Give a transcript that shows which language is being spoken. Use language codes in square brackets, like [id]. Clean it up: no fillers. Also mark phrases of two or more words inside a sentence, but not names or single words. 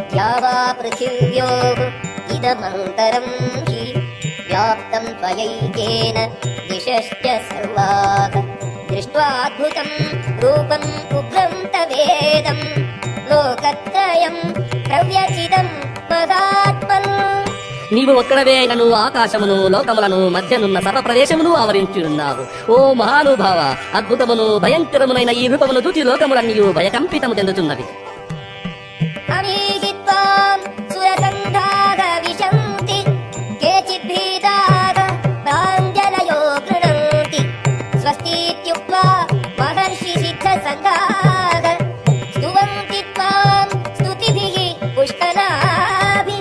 [sa] या वा पृथिव्योः इदमन्तरं हि व्याप्तं त्वयैकेन दिशश्च सर्वाः दृष्ट्वाद्भुतं रूपम् उग्रं तवेदं लोकत्रयं प्रव्यचितं मदात्मन् [te] నీవు ఒక్కడవే అయినను ఆకాశమును లోకములను మధ్యనున్న సర్వ ప్రదేశమును ఆవరించున్నావు. ఓ మహానుభావ, అద్భుతమును భయంకరమునైన ఈ రూపమును చూచి లోకములన్నీ భయకంపితము చెందుతున్నవి. [sa] అమీహిత్వాం సురసంఘాః విశంతి కేచిద్భీతాః ప్రాంజలయో గృణంతి స్వస్తిత్యుక్త్వా మహర్షి సిద్ధసంఘాః స్తువంతి త్వాం స్తుతిభిః పుష్కలాభిః.